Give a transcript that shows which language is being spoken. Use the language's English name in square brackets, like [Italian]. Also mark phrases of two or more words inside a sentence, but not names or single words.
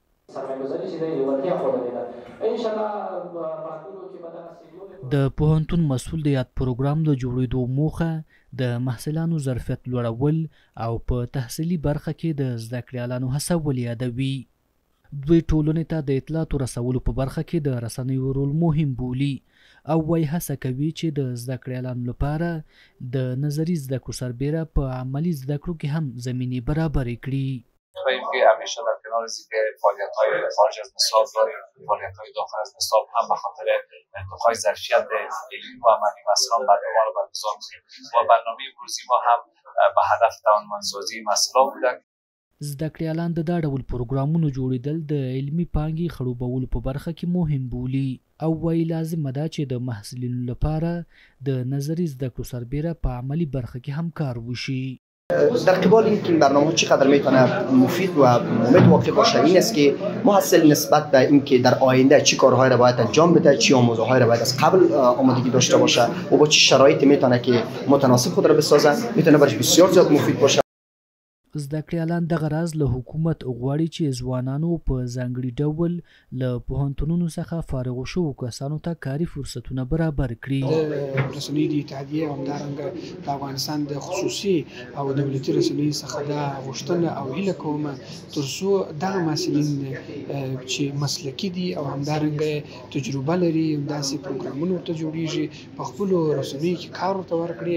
[Pashto] د پوهنتون مسؤل د یاد پروګرام د جوړېدو موخه د محصلانو ظرفیت لوړول او په تحصیلي برخه کې د زده کړیالانو هڅول یادوي. دوی ټولنې ته د اطلاعاتو رسولو په برخه کې د رسنیو رول مهم بولي او وايي هڅه کوي چې د زده کړیالانو لپاره د نظري زده کړو سربیره په عملي زده کړو کې هم زمینې برابرې کړي. [Persian] خواهیم که همیشه در کنار ذکر فعالیت‌های خارج از نصاب داریم، فعالیت‌های داخل از نصاب هم به خاطر ارتقای ظرفیت علمی و عملی مسئولان برنامه را برگزار می‌کنیم و برنامه امروزی ما هم به هدف توانمندسازی مسئولان بوده. [Pashto] زده کړیالان د دا ډول پروګرامونو جوړېدل د علمي پانګې خړوبولو په برخه کې مهم بولي او وايي لازمه ده چې د محصلینو لپاره د نظري زده کړو سربیره په عملي برخه کې هم کار وشي. [Persian] در قبال اینکه این برنامه چقدر میتونه مفید و متوافق باشه این است که محصل نسبت به اینکه در آینده چه کارهایی را باید انجام بده، چه آموزه‌هایی را باید از قبل آمادگی داشته باشه و با چه شرایطی میتونه که متناسب خود را بسازه، میتونه برش بسیار زیاد مفید باشه. [Pashto] زده کړیالان دغه راز له حکومت غواړي چې ځوانانو په ځانګړي ډول له پوهنتونونو څخه فارغو شوو کسانو ته کاري فرصتونه برابر کړي. د رسنیو د اتحادیې همدارنګه د افغانستان د خصوصي او دولتي رسنیو څخه دا غوښتنه او هیله کوم تر څو دغه محصلین چې مسلکي دي او همدارنګه تجربه لري داسې پروګرامونه ورته جوړیږي په خپلو رسنیو کې کار ورته ورکړي.